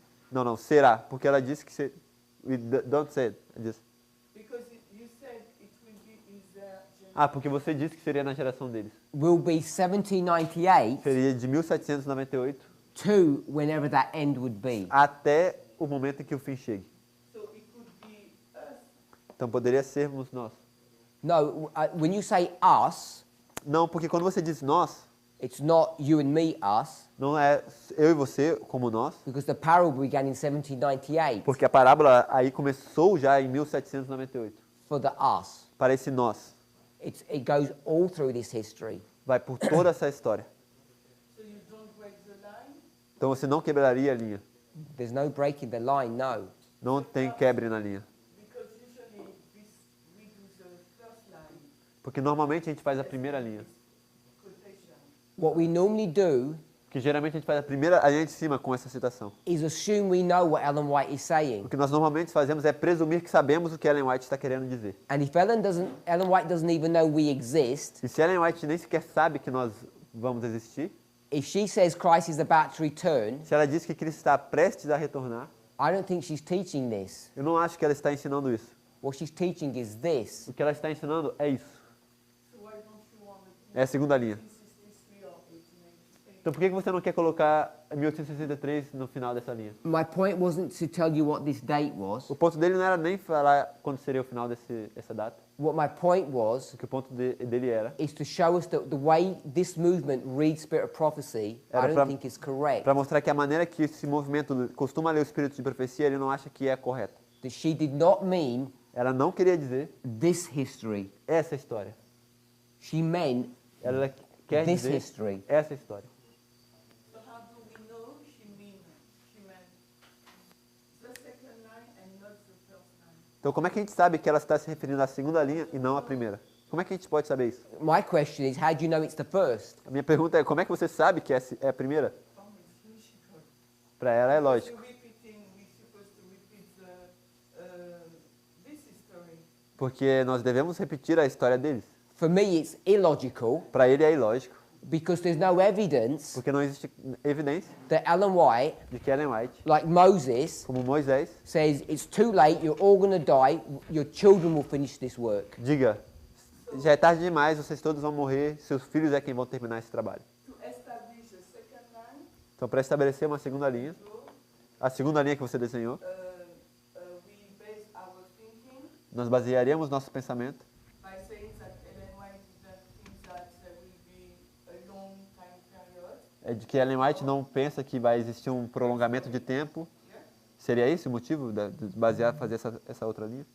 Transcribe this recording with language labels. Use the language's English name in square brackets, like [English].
[Portuguese] Não, será, porque ela disse que [English] don't say it. Just... Because you said it will be in their generation. [Portuguese] Ah, porque você disse que seria na geração deles. [English] Will be 1798 [Portuguese] Seria de 1798 [English] to whenever that end would be. [Portuguese] até o momento em que o fim chegue. [English] So it could be us. [Portuguese] Então poderia sermos nós. [English] No, when you say us, [Portuguese] Não, porque quando você diz nós, [English] it's not you and me, us, [Portuguese] não é eu e você como nós, [English] because the parable began in 1798 [Portuguese] porque a parábola aí começou já em 1798. [English] for the us. [Portuguese] Para esse nós. [English] It goes all through this history. [Portuguese] Vai por toda essa história. [English] So you don't break the line. [Portuguese] Então você não quebraria a linha. [English] There's no breaking the line, no. [Portuguese] Não tem quebre na linha. [English] Because usually we do the first line [Portuguese] Porque normalmente a gente faz a primeira linha. [English] quotation. What we normally do [Portuguese] Porque geralmente a gente faz a linha de cima com essa citação. [English] is assume we know what Ellen White is saying. [Portuguese] O que nós normalmente fazemos é presumir que sabemos o que Ellen White está querendo dizer. [English] And if Ellen White doesn't even know we exist, [Portuguese] E se Ellen White nem sequer sabe que nós vamos existir, [English] if she says Christ is about to return, [Portuguese] se ela diz que Cristo está prestes a retornar, [English] I don't think she's teaching this. [Portuguese] eu não acho que ela está ensinando isso. [English] What she's teaching is this. [Portuguese] O que ela está ensinando é isso. [English] So why don't you want to [Portuguese] É a segunda linha. [English] 1863 or 1898? [Portuguese] Então por que você não quer colocar 1863 no final dessa linha? [English] My point wasn't to tell you what this date was. [Portuguese] O ponto dele não era nem falar quando seria o final dessa data. [English] What my point was [Portuguese] O que o ponto dele era [English] is to show us that the way this movement reads Spirit of Prophecy, I don't think is correct. [Portuguese] para mostrar que a maneira que esse movimento costuma ler o espírito de profecia, ele não acha que é correta. [English] That she did not mean [Portuguese] Ela não queria dizer [English] this history. [Portuguese] essa história. [English] She meant [Portuguese] Ela quer [English] this [Portuguese] dizer [English] history. [Portuguese] essa história. [English] So how do we know she meant the second line and not the first line? [Portuguese] Então como é que a gente sabe que ela está se referindo à segunda linha e não à primeira? Como é que a gente pode saber isso? [English] My question is, how do you know it's the first? [Portuguese] A minha pergunta é, como é que você sabe que é a primeira? [English] Oh, it's logical. [Portuguese] Para ela é lógico. [English] We're supposed to repeat this history. [Portuguese] Porque nós devemos repetir a história deles. [English] For me, it's illogical [Portuguese] Para ele é ilógico, [English] because there's no evidence [Portuguese] porque não existe evidência [English] that Ellen White, [Portuguese] de que Ellen White, [English] like Moses, [Portuguese] como Moisés, [English] says it's too late, you're all going to die, your children will finish this work. [Portuguese] diga, já é tarde demais, vocês todos vão morrer, seus filhos é quem vão terminar esse trabalho. [English] To establish a second line, [Portuguese] Então, para estabelecer uma segunda linha, a segunda linha que você desenhou, [English] we base our thinking [Portuguese] nós basearíamos nosso pensamento [English] by saying that Ellen White didn't think that there will be a long time period. [Portuguese] de que Ellen White não pensa que vai existir um prolongamento de tempo. Seria esse o motivo de basear, fazer essa outra linha?